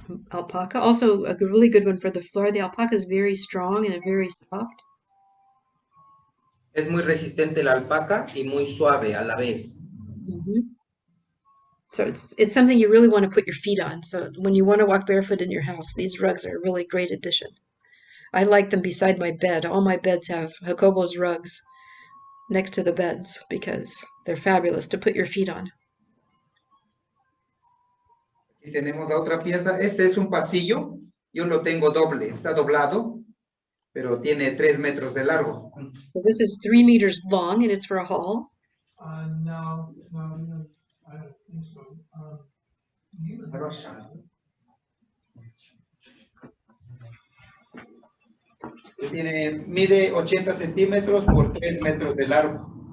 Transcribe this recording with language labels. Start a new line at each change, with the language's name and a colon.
English: Alpaca, also a really good one for the floor. The alpaca is very strong and very soft.
Spanish: Es muy resistente la alpaca y muy suave a la vez.
English: So it's something you really want to put your feet on. So when you want to walk barefoot in your house, these rugs are a really great addition. I like them beside my bed. All my beds have Jacobo's rugs next to the beds because they're fabulous to put your feet on.
Spanish: Y tenemos la otra pieza. Este es un pasillo. Yo lo tengo doble. Está doblado, pero tiene 3 metros de largo.
English: So this is 3 meters long and it's for a hall. No, I don't think so.
Spanish: Mide 80 centímetros por 3 metros de largo.